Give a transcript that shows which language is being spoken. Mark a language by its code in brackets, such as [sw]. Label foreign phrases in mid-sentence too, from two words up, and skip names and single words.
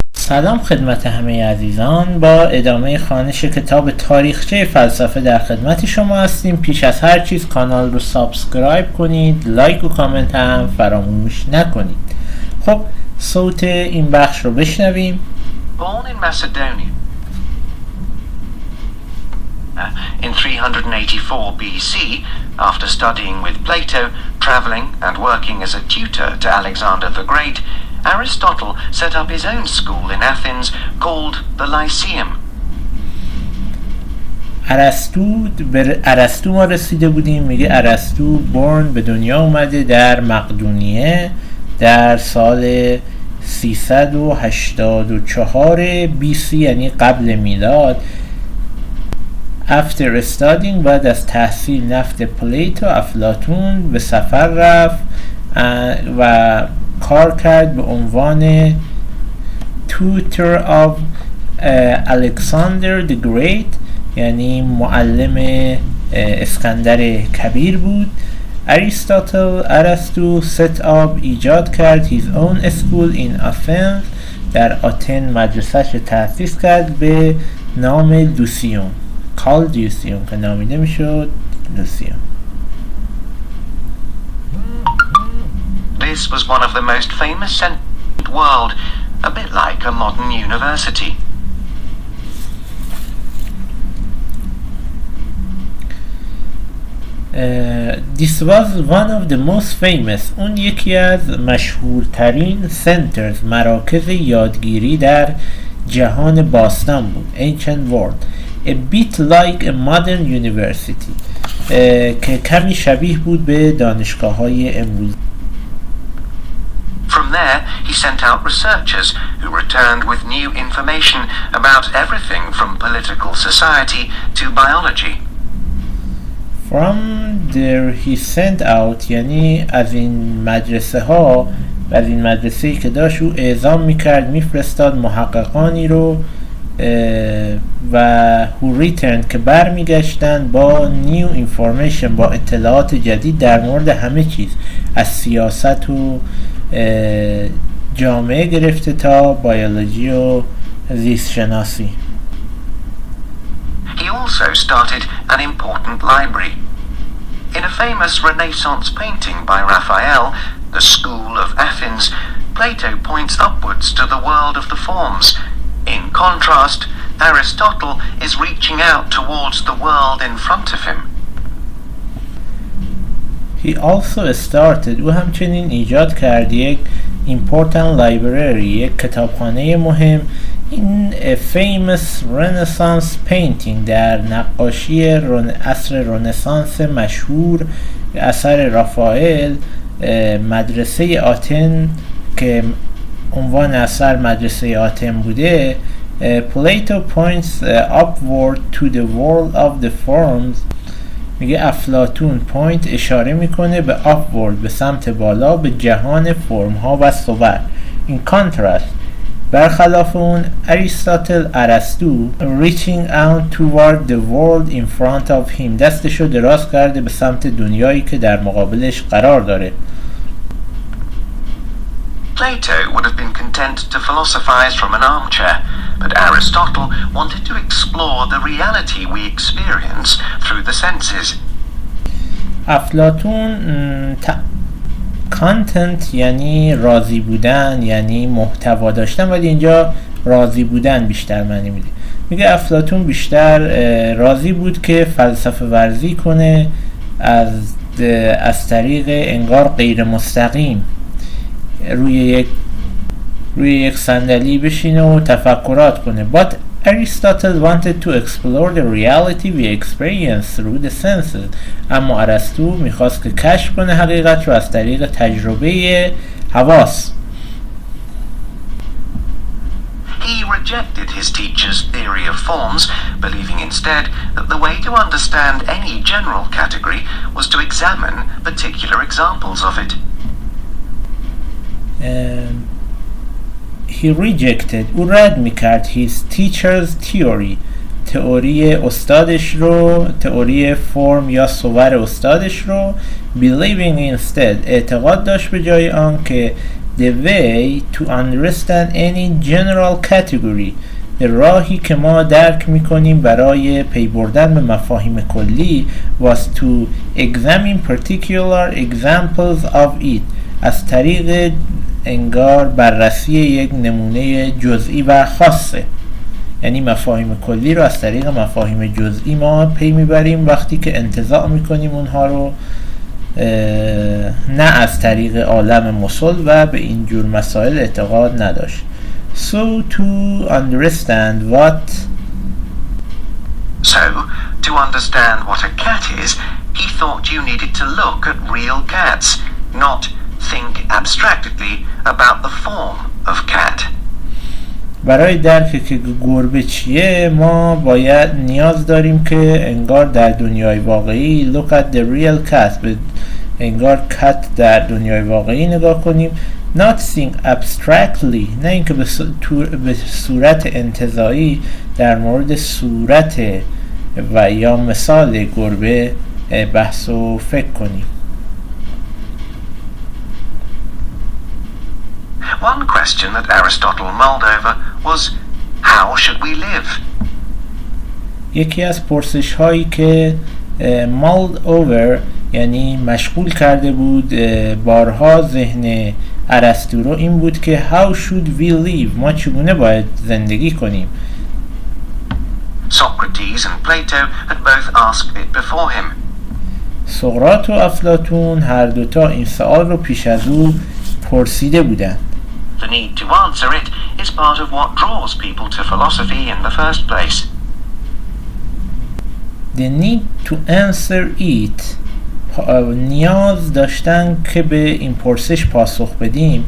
[fa] سلام خدمت همه عزیزان. با ادامه خوانش کتاب تاریخچه فلسفه در خدمت شما هستیم. پیش از هر چیز کانال رو سابسکرایب کنید، لایک و کامنت هم فراموش نکنید. خب صوت این بخش رو بشنویم. [en] Born in Macedonia in 384 BC, after studying with Plato, traveling and working as a tutor to Alexander the Great, Aristotle set up his own school in Athens called the Lyceum. [fa] ارسطو ما رسیده بودیم. میگه ارسطو به دنیا اومده در مقدونیه در سال 384 BC، یعنی قبل میلاد. [en] after studying، [fa] بعد از تحصیل نفت پلیتو افلاطون به سفر رفت و کار کرد به عنوان [en] tutor of Alexander the Great، [fa] یعنی معلم اسکندر کبیر بود. [en] ارسطو set up، [fa] ایجاد کرد [en] his own school in Athens، [fa] در آتن مدرسه‌اش تأسیس کرد به نام لوسیوم، کالدیوسیوم که نامیده میشد لوسیوم. [en] This was one of the most famous centers in the world, a bit like a modern university. This was one of the most famous، [fa] اون یکی از مشهورترین centers، مراکز یادگیری در جهان باستان بود. [en] ancient world، a bit like a modern university، [fa] که کمی شبیه بود به دانشگاه‌های امروز. [en] From there, he sent out researchers who returned with new information about everything from political society to biology. From there he sent out، [fa] یعنی از این مدرسه ها، از این مدرسه‌ای که داشت او اعزام میکرد، میفرستاد محققانی رو و [en] who returned [fa] که برمیگشتن با [en] new information، [fa] با اطلاعات جدید در مورد همه چیز، از سیاست و جامعه گرفته تا بیولوژی و زیست شناسی. [en] He also started an important library. In a famous Renaissance painting by Raphael, The School of Athens, Plato points upwards to the world of the forms. In contrast, Aristotle is reaching out towards the world in front of him. He also started، [fa] او همچنین ایجاد کرد یک [en] important library، [fa] یک کتابخانه مهم. این [en] famous Renaissance painting، [fa] در نقاشی عصر رنسانس مشهور اثر رافائل، مدرسه آتن که عنوان اثر مدرسه آتن بوده. [en] Plato points upward to the world of the forms، [fa] میگه افلاطون پوینت اشاره میکنه به upward، به سمت بالا، به جهان فرم ها و صور. [en] این contrast، [fa] برخلاف اون ارسطو [en] reaching out toward the world in front of him، [fa] دستشو دراز کرده به سمت دنیایی که در مقابلش قرار داره. [en] Plato would have been content to philosophize from an armchair, but Aristotle wanted to explore the reality we experience through the senses. [fa] افلاطون content یعنی راضی بودن، یعنی محتوا داشتن، ولی اینجا راضی بودن بیشتر معنی میده. میگه افلاطون بیشتر راضی بود که فلسفه ورزی کنه از طریق انگار غیر مستقیم روی یک صندلی بشینه و تفکرات کنه. [en] But Aristotle wanted to explore the reality we experience through the senses. [fa] اما ارسطو میخواست که کشف کنه حقیقت رو از طریق تجربه حواس. [en] He rejected his teacher's theory of forms, believing instead that the way to understand any general category was to examine particular examples of it. He rejected، [fa] او رد میکرد [en] his teacher's theory، [fa] تئوری استادش رو، تئوری فرم یا صور استادش رو. [en] believing instead، [fa] اعتقاد داشت به جای آن که [en] the way to understand any general category. [fa] راهی که ما درک میکنیم برای پی بردن به مفاهیم کلی [en] was to examine particular examples of it. [fa] از طریق انگار بررسی یک نمونه جزئی و خاصه. یعنی مفاهیم کلی رو از طریق مفاهیم جزئی ما پی میبریم وقتی که انتزاع میکنیم اونها رو، نه از طریق عالم مسل و به این جور مسائل اعتقاد نداشت. [en] So to understand what a cat is, he thought you needed to look at real cats, not think abstractly about the form of cat. [fa] برای درک که گربه چیه ما باید نیاز داریم که انگار در دنیای واقعی [en] look at the real cat، [fa] به انگار کت در دنیای واقعی نگاه کنیم، [en] not think abstractly، [fa] نه اینکه به صورت انتزاعی در مورد صورت و یا مثال گربه بحث و فکر کنیم. [en] One question that Aristotle mulled over was, how should we live? [fa] یکی از پرسش هایی که [en] mulled over [fa] یعنی مشغول کرده بود بارها ذهن ارسطو رو این بود که [en] how should we live، [fa] ما چگونه باید زندگی کنیم. [en] Socrates and Plato had both asked it before him. [fa] سقراط و افلاطون هر دوتا این سوال رو پیش از او پرسیده بودند. [en] The need to answer it is part of what draws people to philosophy in the first place. The need to answer it، [fa] نیاز داشتن که به این پرسش پاسخ بدیم.